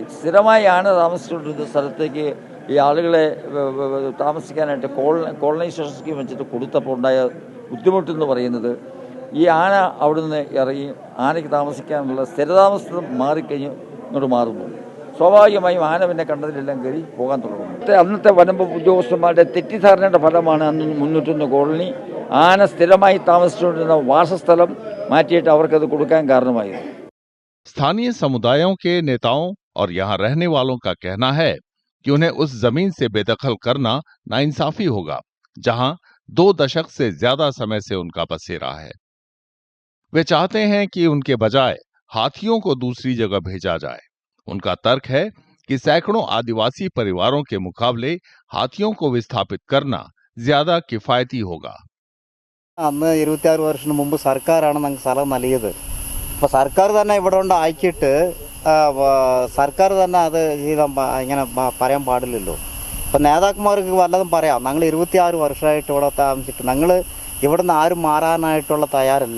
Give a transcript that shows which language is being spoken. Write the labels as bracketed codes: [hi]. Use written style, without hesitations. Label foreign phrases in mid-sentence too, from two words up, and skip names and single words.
[ml] സ്ഥിരമായി ആന താമസിച്ചുകൊണ്ടിരുന്ന സ്ഥലത്തേക്ക് ഈ ആളുകളെ താമസിക്കാനായിട്ട് കോളനൈസേഷൻ സ്കീം വെച്ചിട്ട് കൊടുത്തപ്പോൾ ഉണ്ടായ ബുദ്ധിമുട്ടെന്ന് പറയുന്നത്, ഈ ആന അവിടെ നിന്ന് ഇറങ്ങി ആനയ്ക്ക് താമസിക്കാനുള്ള സ്ഥിരതാമസം മാറിക്കഴിഞ്ഞ് ഇങ്ങോട്ട് മാറുന്നു. സ്വാഭാവികമായും ആന പിന്നെ കണ്ടതിലെല്ലാം കയറി പോകാൻ തുടങ്ങുന്നു. അന്നത്തെ വനംവകുപ്പ് ഉദ്യോഗസ്ഥന്മാരുടെ തെറ്റിദ്ധാരണയുടെ ഫലമാണ് അന്ന് 301 കോളനി ആന സ്ഥിരമായി താമസിച്ചുകൊണ്ടിരുന്ന വാസസ്ഥലം മാറ്റിയിട്ട് അവർക്കത് കൊടുക്കാൻ കാരണമായത്. [hi] स्थानीय समुदायों के नेताओं और यहाँ रहने वालों का कहना है कि उन्हें उस जमीन से बेदखल करना नाइंसाफी होगा, जहां 2 दशक से ज्यादा समय से उनका बसेरा है। वे चाहते हैं कि उनके बजाय हाथियों को दूसरी जगह भेजा जाए। उनका तर्क है कि सैकड़ों आदिवासी परिवारों के मुकाबले हाथियों को विस्थापित करना ज्यादा किफायती होगा। [ml] അന്ന് 26 വർഷത്തിന് മുമ്പ് സർക്കാരാണ് ഞങ്ങൾക്ക് സ്ഥലം നൽകിയത്. അപ്പോൾ സർക്കാർ തന്നെ ഇവിടെ കൊണ്ട് ആക്കിയിട്ട് സർക്കാർ തന്നെ അത് ഇങ്ങനെ പറയാൻ പാടില്ലല്ലോ. അപ്പോൾ നേതാക്കന്മാർക്ക് വല്ലതും പറയാം. ഞങ്ങൾ 26 വർഷമായിട്ട് ഇവിടെ താമസിച്ചിട്ട് ഞങ്ങൾ ഇവിടെ നിന്ന് ആരും മാറാനായിട്ടുള്ള തയ്യാറല്ല.